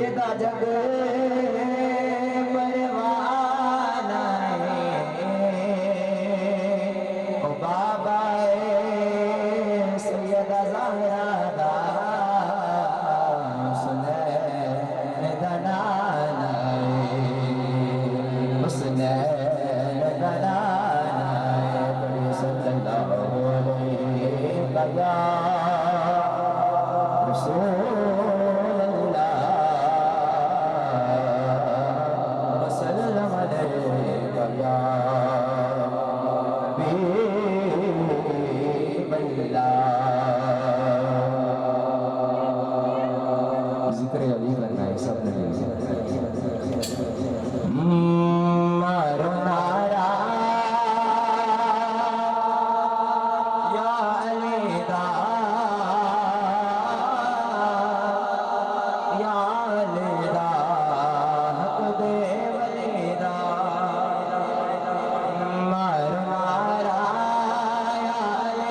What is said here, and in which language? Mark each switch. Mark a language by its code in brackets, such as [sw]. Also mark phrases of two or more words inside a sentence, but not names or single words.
[pa] جگ پروانہ او بابا سیدہ زہرا دا حسنین دا نانا حسنین دا نانا بڑے [ar] صلى الله عليه يا رسول الله وسلم عليك يا حبيب الله. [pa] ذکر علی کرنا ہے سب نے. مارو نعرہ یا علی دا یا علی دا حق دے ولی دا مارو نعرہ یا علی